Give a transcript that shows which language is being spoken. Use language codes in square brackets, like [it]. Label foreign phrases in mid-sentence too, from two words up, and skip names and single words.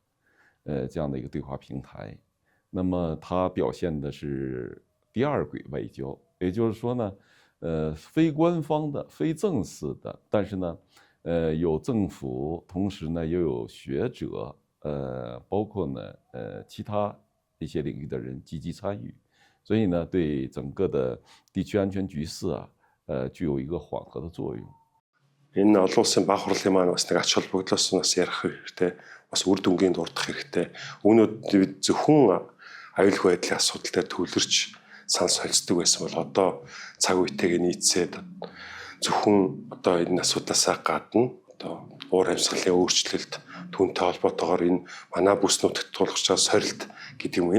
[zh] 这样的一个对话平台，那么它表现的是第二轨外交，也就是说呢，非官方的、非正式的，但是呢，有政府，同时呢又有学者，包括呢其他一些领域的人积极参与，所以呢对整个的地区安全局势具有一个缓和的作用。 [mn] Энэ олон улсын баг хурлын маань бас нэг ач холбогдлоос бас ярих хэрэгтэй, бас үр дүнгийн дурдах хэрэгтэй. Үүнүүд бид зөвхөн аюулгүй байдлын асуудал дээр төвлөрч сан солилцдог байсан бол одоо цаг үетэйг нийцээд зөвхөн одоо энэ асуудлаасаа гадна одоо уур амьсгалын өөрчлөлт түүнтэй холбоотойгоор энэ манай бүс нутагт тулгарч байгаа сорилт гэдэг юм.